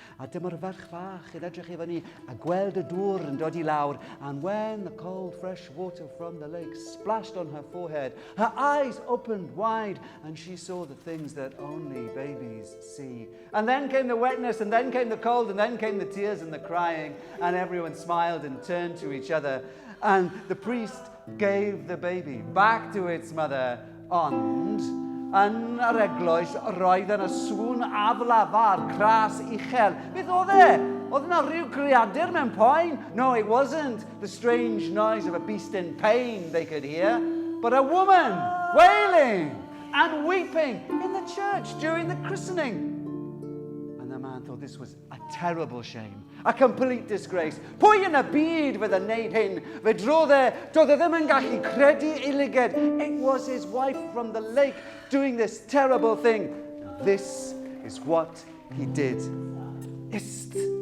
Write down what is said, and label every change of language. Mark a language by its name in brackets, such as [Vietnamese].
[Welsh] A dyma'r ferch fach yn edrych I fyny a gweld y dŵr yn dod I lawr. [English] And when the cold, fresh water from the lake splashed on her forehead, her eyes opened wide and she saw the things that only babies see. And then came the wetness, and then came the cold, and then came the tears and the crying, and everyone smiled and turned to each other. And the gave the baby back to its mother. [Welsh] Ond, yn yr eglwys, roedd yna sŵn aflafar, cras uchel. Beth oedd e? Oedd yna rhyw creadur mewn poen? [English] No, it wasn't the strange noise of a beast in pain they could hear, but a woman wailing and weeping in the church during the christening. And the man thought this was a terrible shame. A complete disgrace. [Welsh] Pwy yn y byd fydd yn neud hyn? Fe doedd e ddim yn gallu credu I lyged. [English] It was his wife from the lake doing this terrible thing. This is what he did. Ist.